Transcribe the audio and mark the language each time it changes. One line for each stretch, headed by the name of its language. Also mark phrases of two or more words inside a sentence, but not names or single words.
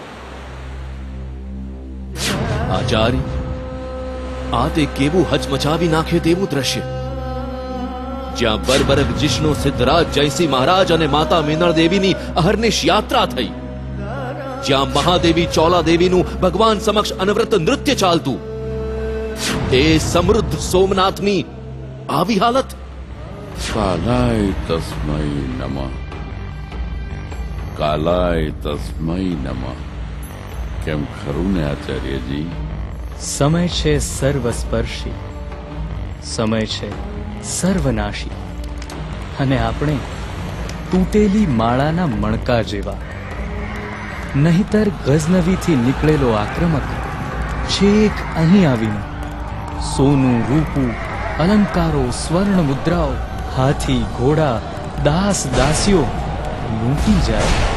Gujarati: આચાર્ય, આ તે કેવું હચમચાવી નાખે તેવું દ્રશ્ય, જ્યાં બરબરક જિષ્ણુ સિદ્ધરાજ જયસિંહ મહારાજ અને માતા મિનળ દેવીની અહર્નિશ યાત્રા થઈ, જ્યાં મહાદેવી ચોલા દેવીનું ભગવાન સમક્ષ અનવરત નૃત્ય ચાલતું, એ સમૃદ્ધ સોમનાથની આવી હાલત.
Sanskrit: कालाय तस्मै नमः, कालाय तस्मै नमः।
Gujarati: કેમ ખરું ને આચાર્યજી? સમય છે સર્વસ્પર્શી, સમય છે સર્વનાશી, અને આપણે તૂટેલી માળાના મણકા જેવા. નહીતર ગઝનવીથી નીકળેલો આક્રમક છેક અહીં આવીને સોનું, રૂપું, અલંકારો, સ્વર્ણ મુદ્રાઓ, હાથી, ઘોડા, દાસ દાસીઓ લૂંટી જાય.